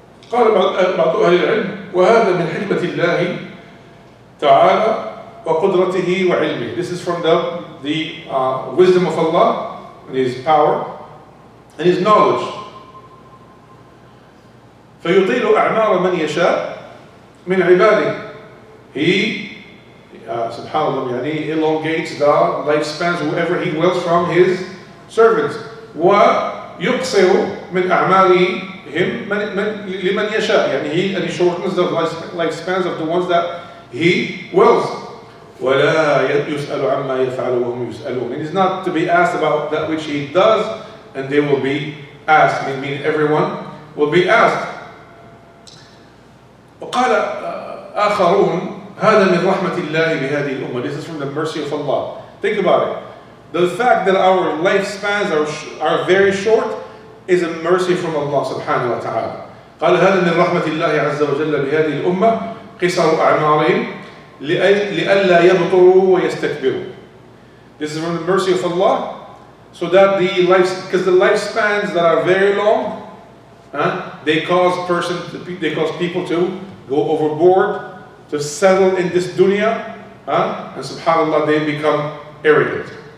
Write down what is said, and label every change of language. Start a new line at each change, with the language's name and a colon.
Arabic: قال بعض أهل العلم وهذا من حكمة الله تعالى وقدرته وعلمه.
English: This is from the wisdom of Allah and His power and His knowledge.
Arabic: فيطيل أعمار من يشاء من عباده.
English: He subhanallah, he elongates the lifespans whoever He wills from His servants.
Arabic: ويقصر من أعمارهم لمن يشاء.
English: He shortens the lifespans of the ones that He wills.
Arabic: ولا يسأل عما يفعل وهم يسألون.
English: It is not to be asked about that which He does, and they will be asked. Meaning everyone will be asked.
Arabic: وقال آخرون هذا من رحمة الله بهذه الأمة.
English: This is from the mercy of Allah. Think about it. The fact that our lifespans are very short is a mercy from Allah subhanahu wa ta'ala.
Arabic: قال هذا من رحمة الله عز وجل بهذه الأمة قصر أعمارهم لئلا يبطروا ويستكبروا.
English: This is from the mercy of Allah, so that because the lifespans that are very long, they cause people to go overboard, to settle in this dunya, and subhanallah, they become arrogant.